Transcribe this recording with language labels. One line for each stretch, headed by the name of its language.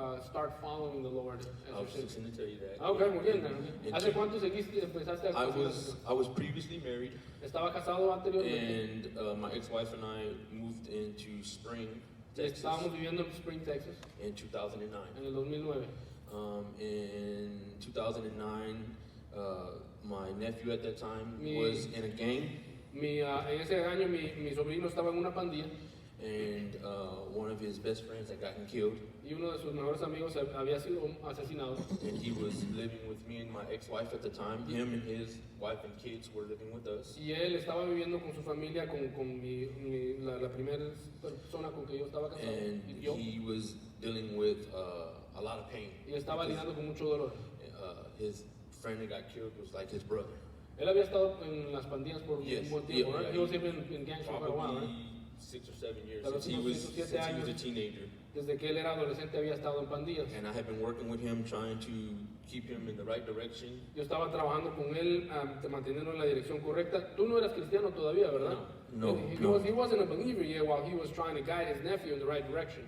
English: start following the Lord? I was just going to tell you that.
Spanish: Okay, muy bien. ¿Hace cuánto empezaste a
English: I was previously married.
Spanish: Estaba casado anteriormente.
English: And my ex-wife and I moved into Spring, Texas.
Spanish: Estábamos viviendo en Spring, Texas.
English: In 2009.
Spanish: En el 2009.
English: In 2009, my nephew at that time was in a gang.
Spanish: En ese año mi sobrino estaba en una pandilla.
English: And one of his best friends had gotten killed.
Spanish: Y uno de sus mejores amigos había sido asesinado.
English: And he was living with me and my ex-wife at the time. Him and his wife and kids were living with us.
Spanish: Y él estaba viviendo con su familia, con la primera persona con que yo estaba casado.
English: And he was dealing with a lot of pain.
Spanish: Y estaba lidiando con mucho dolor.
English: His friend that got killed was like his brother.
Spanish: Él había estado en las pandillas por un buen tiempo, right?
English: He was even in gangs for quite a while, right? 6 or 7 years Since he was a teenager.
Spanish: Desde que él era adolescente había estado en pandillas.
English: And I had been working with him, trying to keep him in the right direction.
Spanish: Yo estaba trabajando con él, manteniéndolo en la dirección correcta. Tú no eras cristiano todavía, ¿verdad? No.
English: He wasn't a believer yet while he was trying to guide his nephew in the right direction.